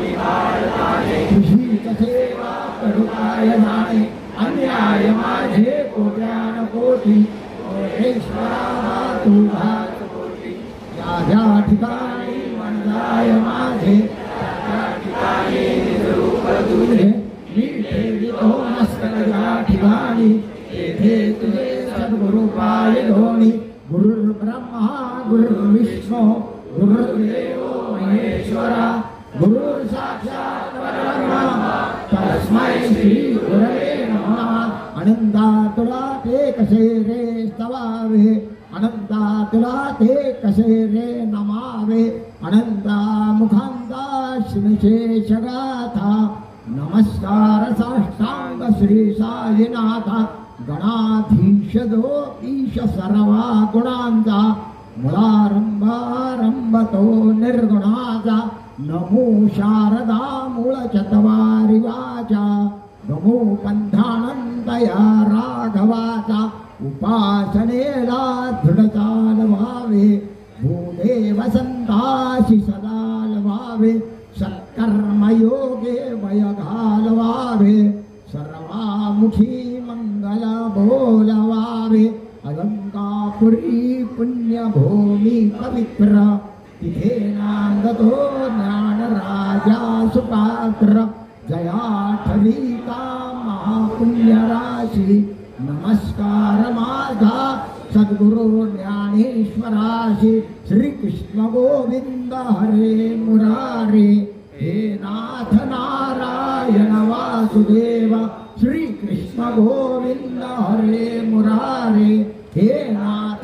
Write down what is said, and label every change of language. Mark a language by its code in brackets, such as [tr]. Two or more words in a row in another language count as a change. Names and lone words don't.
[mr] तुझी सेवा करुणाय जाणे अन्याय माझे कोट्यान कोटी मोरेश्वरा तुझा कोटी या ज्या ठिकाणी मंदाय माझे त्या ठिकाणी रूप तुझे मी ठेवितो मस्तक या ठिकाणी तेथे तुझे सद्गुरु पाय धोणी [sa] गुरुर्ब्रह्मा गुरुर्विष्णू गुरुर्देव महेश्वरा गुरु साक्षात् परब्रह्म तस्मै श्री गुरवे नमः [mr] अनंता तुला ते कसे रे स्तवावे अनंता तुला ते कसे रे नमावे अनंता मुखांता श्रीशेष गाथा नमस्कार साष्टांग श्री साईनाथा गणाधीश जो ईश सर्वा गुणांचा मुळारंभारंभ तो निर्गुणाचा नमो शारदा मूळ चत्वारी वाचा नमो पंथानंतया राघवाचा उपासनेला दृढचाल व्हावे भूदेव संताशी सदाल व्हावे सत्कर्मयोगे वय घालवावे सर्वामुखी मंगल बोलवावे अलंकापुरी पुण्यभूमी पवित्र तिथे नांदतो ज्ञान राजा सुपात्र जयाठवी का महापुण्य राशी नमस्कार माझा सद्गुरु ज्ञानेश्वराशी [sa] श्री कृष्ण गोविंद हरे मुरारे हे नाथ नारायण वासुदेव श्री कृष्ण गोविंद हरे मुरारे हे नाथ